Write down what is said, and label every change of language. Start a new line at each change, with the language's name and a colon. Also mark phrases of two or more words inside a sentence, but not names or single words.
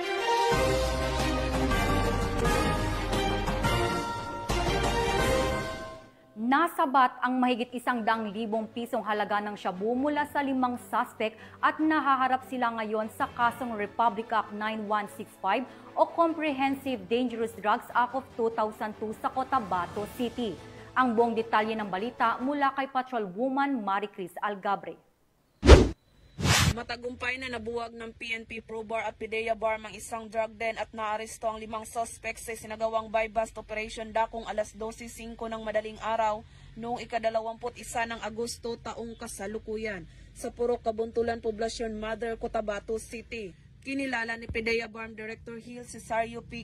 Filipino: Nasabat ang mahigit 100,000 pisong halaga ng shabu mula sa 5 suspect at nahaharap sila ngayon sa kasong Republic Act 9165 o Comprehensive Dangerous Drugs Act of 2002 sa Cotabato City. Ang buong detalye ng balita mula kay Patrolwoman Maricris Algabre. Matagumpay na nabuwag ng PNP Probar at PDEA Bar ang isang
English: drug den
Filipino: at naaresto ang 5 suspects sa sinagawang
English: buy-bust operation
Filipino: dakong alas 12:05 ng madaling araw noong ika-21 ng Agosto taong kasalukuyan sa Purok Kabuntulan Poblasyon Mother, Cotabato City. Kinilala ni PDEA Barm Director Hill Cesario P.